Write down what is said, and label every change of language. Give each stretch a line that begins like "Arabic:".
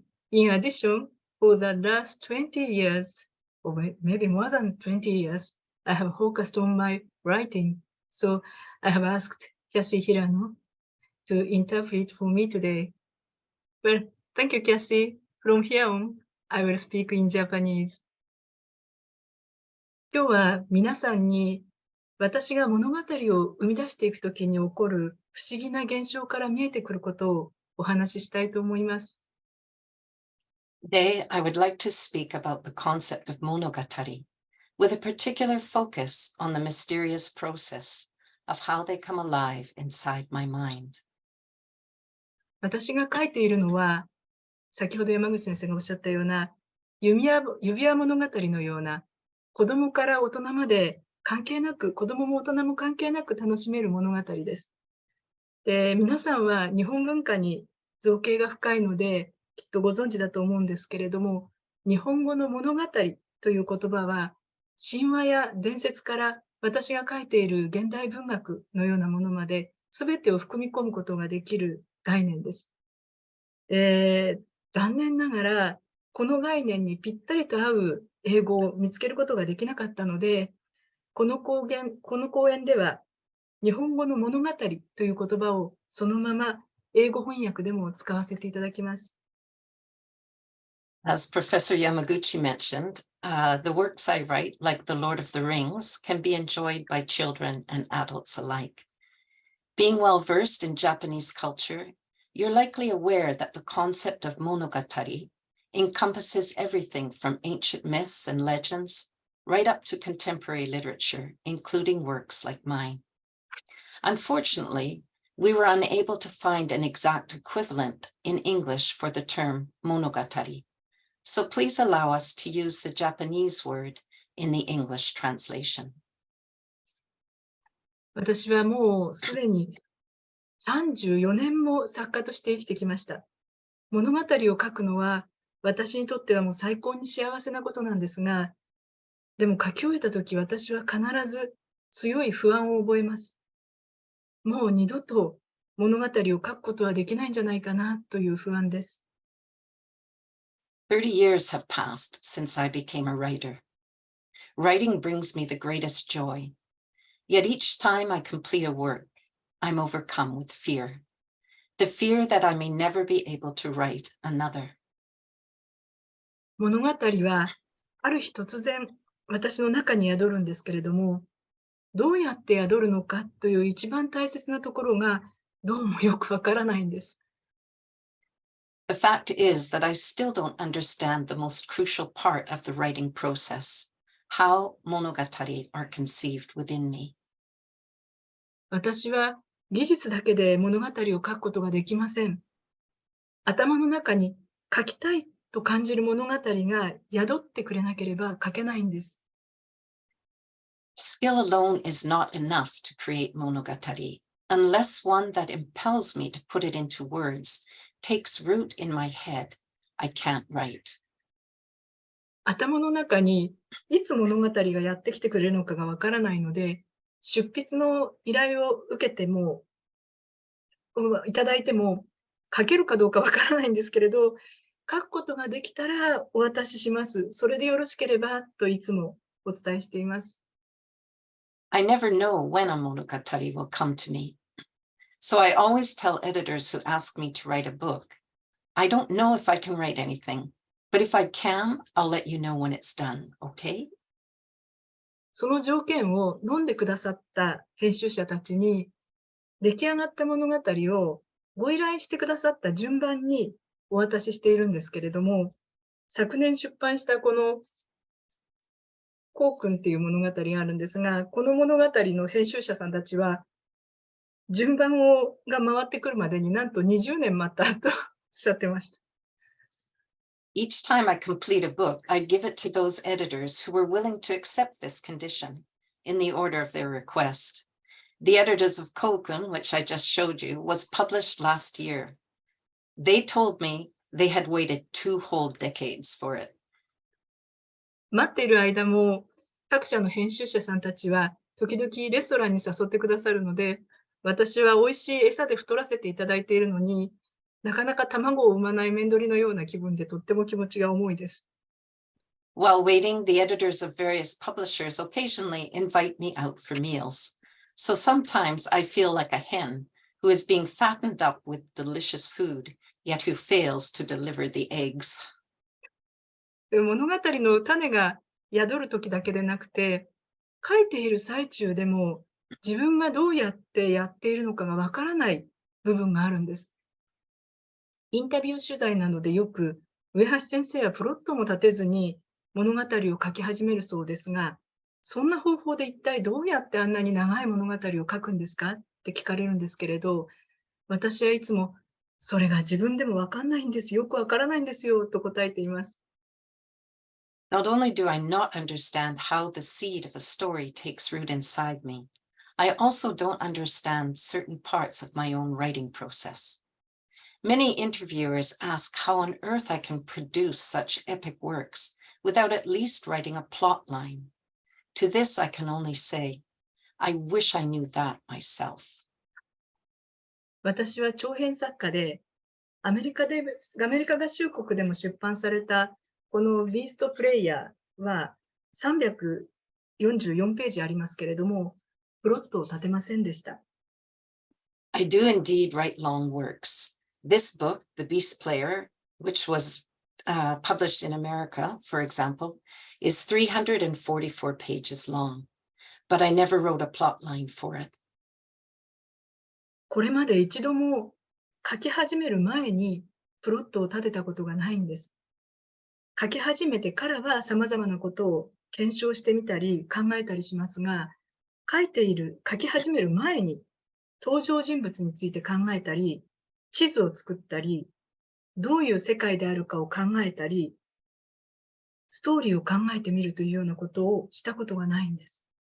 English: In addition, for the last 20 years, or maybe more than 20 years, I have focused on my writing. So I have asked Cassie Hirano to interpret for me today. Well, thank you, Cassie. From here on, I will speak in Japanese.
Japanese: 今日は皆さんに私が物語を生み出していくときに起こる不思議な現象から見えてくることをお話ししたいと思います。
English: Today, I would like to speak about the concept of monogatari, with a particular focus on the mysterious process of how they come alive inside my mind.
Japanese: 私が書いているのは、先ほど山口先生がおっしゃったような指輪物語のような子供から大人まで関係なく、子供も大人も関係なく楽しめる物語です。で、皆さんは日本文化に造詣が深いので、きっとご存知だと思うんですけれども、日本語の物語という言葉は、神話や伝説から私が書いている現代文学のようなものまで、すべてを含み込むことができる概念です。残念ながら、この概念にぴったりと合う英語を見つけることができなかったので、この講演では、日本語の物語という言葉をそのまま英語翻訳でも使わせていただきます。
English: As Professor Yamaguchi mentioned, the works I write, like The Lord of the Rings, can be enjoyed by children and adults alike. Being well versed in Japanese culture, you're likely aware that the concept of monogatari encompasses everything from ancient myths and legends right up to contemporary literature, including works like mine. Unfortunately, we were unable to find an exact equivalent in English for the term monogatari. So please allow us to use the Japanese word in the English translation.
Japanese: 私はもうすでに34年も作家として生きてきました。物語を書くのは私にとってはもう最高に幸せなことなんですが、でも書き終えたとき私は必ず強い不安を覚えます。もう二度と物語を書くことはできないんじゃないかなという不安です。
English: 30 years have passed since I became a writer. Writing brings me the greatest joy. Yet each time I complete a work, I'm overcome with fear. The fear that I may never be able to write another.
Japanese: 物語はある日突然私の中に宿るんですけれども、どうやって宿るのかという一番大切なところがどうもよくわからないんです。
English: The fact is that I still don't understand the most crucial part of the writing process, how monogatari are conceived within me.
Japanese: 私は技術だけで物語を書くことができません。頭の中に書きたいと感じる物語が宿ってくれなければ書けないんです。
English: Skill alone is not enough to create monogatari, unless one that impels me to put it into words takes root in my head. I can't write.
Japanese: 頭の中にいつ物語がやってきてくれるのかがわからないので、出筆の依頼を受けても、いただいても、書けるかどうかわからないんですけれど、書くことができたらお渡しします。それでよろしければといつもお伝えしています。
English: I never know when a monogatari will come to me. So I always tell editors who ask me to write a book, I don't know if I can write anything, but if I can, I'll let you know when it's done, okay?
Japanese: その条件を飲んでくださった編集者たちに、出来上がった物語をご依頼してくださった順番にお渡ししているんですけれども、昨年出版したこのこうくんっていう物語があるんですが、この物語の編集者さんたちは、順番が回ってくるまでになんと20年待ったとおっしゃってました。
English: Each time I complete a book, I give it to those editors who were willing to accept this condition in the order of their request. The editors of Kokun, which I just showed you, was published last year. They told me they had waited 2 whole decades for it.
Japanese: 待っている間も、各社の編集者さんたちは、時々レストランに誘ってくださるので、私は美味しい餌で太らせていただいているのに、なかなか卵を産まない面取りのような気分でとっても気持ちが重いです。
English: While waiting, the editors of various publishers occasionally invite me out for meals. So sometimes I feel like a hen who is being fattened up with delicious food, yet who fails to deliver the eggs.
Japanese: 物語の種が宿る時だけでなくて、書いている最中でも自分がどうやってやっているのかがわからない部分があるんです。インタビュー取材などでよく上橋先生はプロットも立てずに物語を書き始めるそうですが、そんな方法で一体どうやってあんなに長い物語を書くんですかって聞かれるんですけれど、私はいつもそれが自分でもわかんないんです、よくわからないんですよと答えています。
English: Not only do I not understand how the seed of a story takes root inside me, I also don't understand certain parts of my own writing process. Many interviewers ask how on earth I can produce such epic works without at least writing a plot line. To this I can only say, I wish I knew that myself.
Japanese: 私は長編作家で、アメリカ合衆国でも出版されたこのビーストプレイヤーは344ページありますけれども、プロットを立てませんでした。
English: I do indeed write long works. This book, The Beast Player, which was published in America, for example, is 344 pages long, but I never wrote a plot line for it.
Japanese: これまで一度も書き始める前にプロットを立てたことがないんです。書き始めてからは様々なことを検証してみたり考えたりしますが、書き始める前に登場人物について考えたり、地図を作ったり、どういう世界であるかを考えたり、ストーリーを考えてみるというようなことをしたことがないんです。